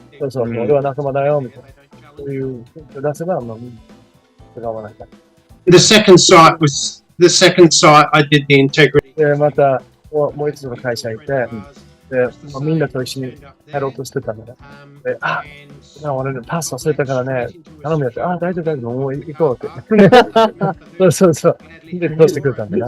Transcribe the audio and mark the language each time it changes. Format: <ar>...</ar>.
<ja>そう、俺は仲間だよ、みたいな。そういう雰囲気を出せば、まあ、みんな違わないから。</ja> <en>The second site I did the integrity.</en> <ja>で、また、もう一つの会社にいて、で、みんなと一緒にやろうとしてたんだね。で、俺ね、パス忘れたからね、頼むよって、大丈夫、もう行こうって。そう。で、通してくれたんだよ。</ja>